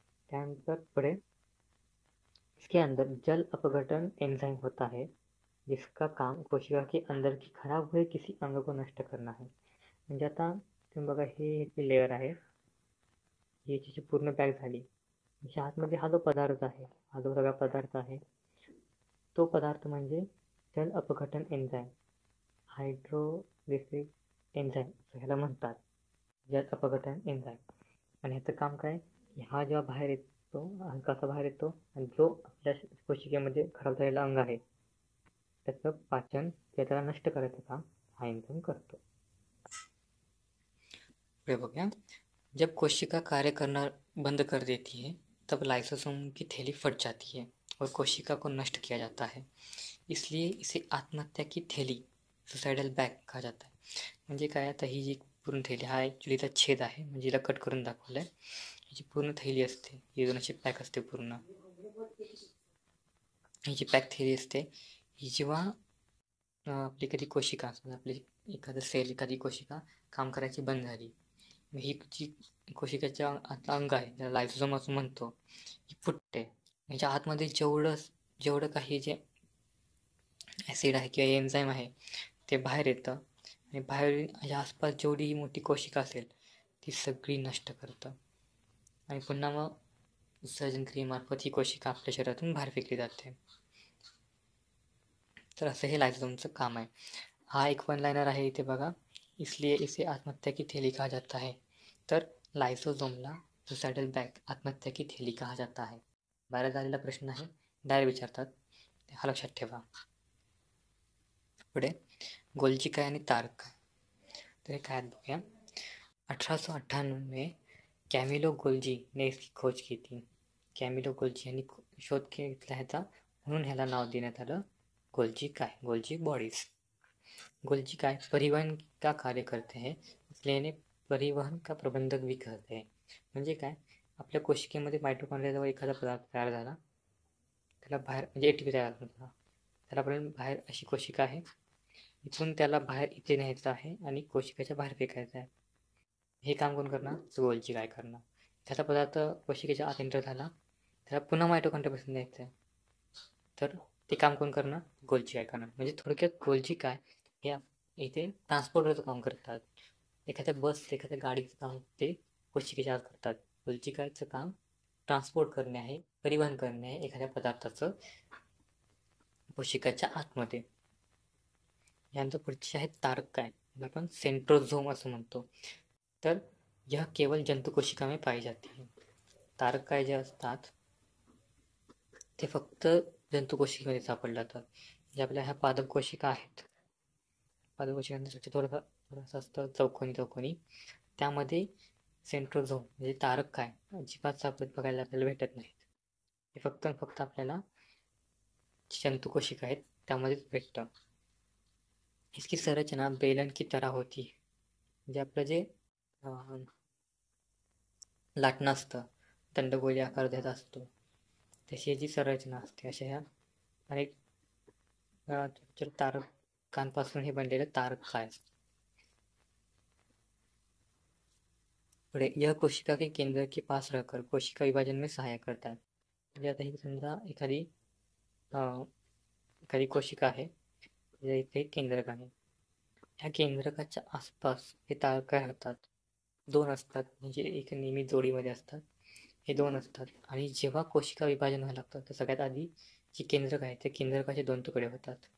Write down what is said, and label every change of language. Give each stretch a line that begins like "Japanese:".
Marathi: त्यानंतर पुढे
Hindi: इसके अंदर जल अपघटन एंजाइम होता है जिसका काम कोशिका के अंदर की खराब हुए किसी अंग को नष्ट करना है.
Marathi: म्हणजे आता तुम्ही बघा हे लेअर आहे, याची पूर्ण पॅक झाली. ह्या आतमध्ये हा जो पदार्थ आहे, हा जो सगळा पदार्थ आहे तो पदार्थ म्हणजे जल अपघटन एन्झाईम, हायड्रोलिसिस एन्झाईम ह्याला म्हणतात, जल अपघटन एन्झाईम. आणि ह्याचं काम काय, हा जेव्हा बाहेर येतो, कसा बाहेर येतो आणि जो आपल्या कोशिकेमध्ये खराब झालेला अंग आहे त्याचं पाचन त्याला नष्ट करायचं काम हा एन्झाईम करतो. बघूया.
Hindi: जब कोशिका कार्य करना बंद कर देती है तब लाइसोसोम की थैली फट जाती है और कोशिका को नष्ट किया जाता है. इसलिए इसे आत्महत्या की थैली सुसाइडल बॅग कहा जाता है.
Marathi: म्हणजे काय, आता ही जी पूर्ण थैली हा ॲक्च्युलीचा छेद आहे, म्हणजे हिला कट करून दाखवलं आहे. ही पूर्ण थैली असते, ही दोन अशी पॅक असते पूर्ण. ही जी पॅक थैली असते ही जेव्हा आपली कधी कोशिका आपली एखादं सेल एखादी कोशिका काम करायची बंद झाली, ही जी कोशिकेच्या आतला अंग आहे ज्याला लायसोसोम असं म्हणतो ही फुटते. ह्याच्या आतमध्ये जेवढं काही जे ॲसिड आहे किंवा एन्झाईम आहे ते बाहेर येतं आणि बाहेर ह्या आसपास जेवढी मोठी कोशिका असेल ती सगळी नष्ट करतं आणि पुन्हा मग विसर्जन क्रियेमार्फत ही कोशिका आपल्या शरीरातून बाहेर फेकली जाते. तर असं हे लायसोसोमचं काम आहे. हा एक वन लाइनर आहे इथे बघा,
Hindi: इसलिए इसे आत्महत्या की थैली कहा जाता है.
Marathi: तर लायसोसोमला सुसाइडल बॅग
Hindi: आत्महत्या की थैली कहा जाता है.
Marathi: बाहेर झालेला प्रश्न आहे, डायरेक्ट विचारतात, हा लक्षात ठेवा. पुढे गोल्जी काय आणि तारक काय. तर हे काय बघूया.
Hindi: 1898 में कॅमिलो गोल्जी ने इसकी खोज की थी.
Marathi: कॅमिलो गोल्जी यांनी शोध घेतला ह्याचा, म्हणून ह्याला नाव देण्यात आलं गोल्जी काय, गोल्जी बॉडीज.
Hindi: गोल्जी काय परिवहन का कार्य करते हैं, इसलिए परिवहन का प्रबंधक भी कहते हैं.
Marathi: म्हणजे काय, आपल्या कोशिकेमध्ये मायटोकॉन्ड्रियाजवळ एखादा पदार्थ तयार झाला त्याला बाहेर, म्हणजे ATP तयार झाला, त्याला आपण बाहेर अशी कोशिका आहे, इथून त्याला बाहेर इथे न्यायचं आहे आणि कोशिकेच्या बाहेर फेकायचं आहे. हे काम कोण करणार, गोल्जी काय करणार. त्याचा पदार्थ कोशिकेच्या आत एंटर झाला, त्याला पुन्हा मायटोकॉन्ड्रियापासून न्यायचं आहे, तर ते काम कोण करणार, गोल्जी काय करणार. म्हणजे थोडक्यात गोल्जी काय हे इथे ट्रान्सपोर्टरचं काम करतात. एखाद्या बस एखाद्या गाडीचं काम ते कोशिकेच्या आत करतात. गोल्जी कायचं काम ट्रान्सपोर्ट करणे आहे, परिवहन करणे आहे एखाद्या पदार्थाचं कोशिकाच्या आतमध्ये. यानंतर पुढचे आहेत तारक काय, आपण सेंट्रोझोम असं म्हणतो.
Hindi: तर यह केवळ जंतु कोशिका में पाई जाती है.
Marathi: तारक काय जे असतात ते फक्त जंतु कोशिकेमध्ये सापडले जातात. जे आपल्या ह्या पादप कोशिका आहेत, पादप कोशिकांचं थोडंसं असतं चौकोनी, त्यामध्ये सेंट्रोझोम म्हणजे तारक काय अजिबात सापडत बघायला आपल्याला भेटत नाहीत. हे फक्त आपल्याला जंतु कोशिका आहेत त्यामध्येच भेटतं.
Hindi: इसकी संरचना बेलन की तरह होती है.
Marathi: म्हणजे आपलं जे अं, लाटणं असतं दंडगोली आकार देत असतो तशी याची संरचना असते. अशा ह्या अनेक तारकांपासून हे बनलेलं तारक काय.
Hindi: पुढे यह कोशिका के केंद्र के पास रहकर कोशिका विभाजन में
Marathi: सहाय्य करतात. म्हणजे आता ही समजा एखादी कोशिका आहे, इथे केंद्रक आहे. ह्या केंद्रकाच्या आसपास हे तारक काय राहतात, दोन असतात, म्हणजे एक नेहमी जोडीमध्ये असतात. हे दोन असतात आणि जेव्हा कोशिका विभाजन व्हायला लागतं तर सगळ्यात आधी जे केंद्रक आहे ते केंद्रकाचे दोन तुकडे होतात.